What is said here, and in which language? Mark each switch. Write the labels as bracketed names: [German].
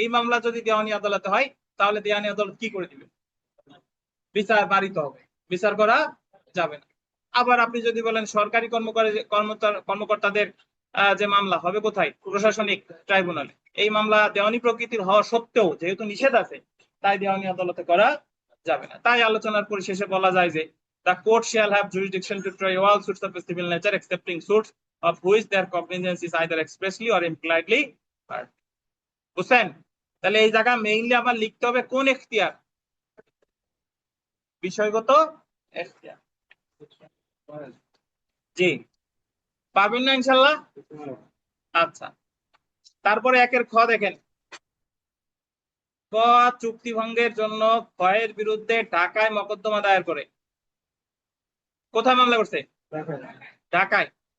[Bangla] এই মামলা যদি দেওয়ানি আদালতে হয় তাহলে দেওয়ানি আদালত কি করে দিবে? বিচার বারিত হবে, বিচার করা যাবে না। আবার আপনি যদি বলেন সরকারি কর্মকর্তাদের যে মামলা হবে কোথায়? প্রশাসনিক ট্রাইব্যুনালে। এই মামলা দেওয়ানি প্রকৃতির হওয়া সত্ত্বেও যেহেতু নিষেধ আছে তাই দেওয়ানি আদালতে করা যাবে না। তাই আলোচনার পরিশেষে বলা যায় যে [English] the court shall have jurisdiction to try all suits of a civil nature excepting suits of which their cognizance is either expressly or impliedly barred। [Bangla] বুঝছেন? তাহলে এই জায়গা মেইনলি আবার লিখতে হবে কোন এখতিয়ার? বিষয়গত এখতিয়ার। জি, পাবেন না ইনশাল্লাহ? আচ্ছা, তারপরে 1-এর খ দেখেন, ক চুক্তি ভঙ্গের জন্য ক্ষয়ের বিরুদ্ধে ঢাকায় মকদ্দমা দায়ের করে। কোথায় মামলা করছে? ঢাকায়।